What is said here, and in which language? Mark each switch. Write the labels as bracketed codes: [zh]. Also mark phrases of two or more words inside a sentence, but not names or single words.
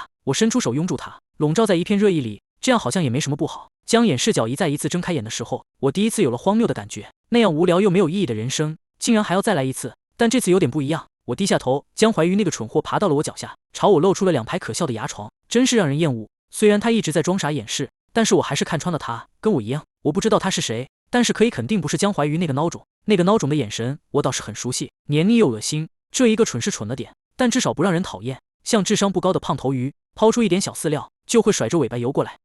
[zh] 我伸出手擁住他，籠罩在一片熱意裡，這樣好像也沒什麼不好。江衍視角一再一次睜開眼的時候，我第一次有了荒謬的感覺，那樣無聊又沒有意義的人生，竟然還要再來一次。但這次有點不一樣。我低下頭，江懷玉那個蠢貨爬到了我腳下，朝我露出了2排可笑的牙床，真是讓人厭惡。雖然他一直在裝傻掩飾，但是我還是看穿了他，跟我一樣。我不知道他是誰，但是可以肯定不是江懷玉那個孬種。那個孬種的眼神我倒是很熟悉，黏膩又惡心。這一個蠢是蠢了點，但至少不讓人討厭。像智商不高的胖頭魚，拋出一點小飼料就會甩着尾巴游過來。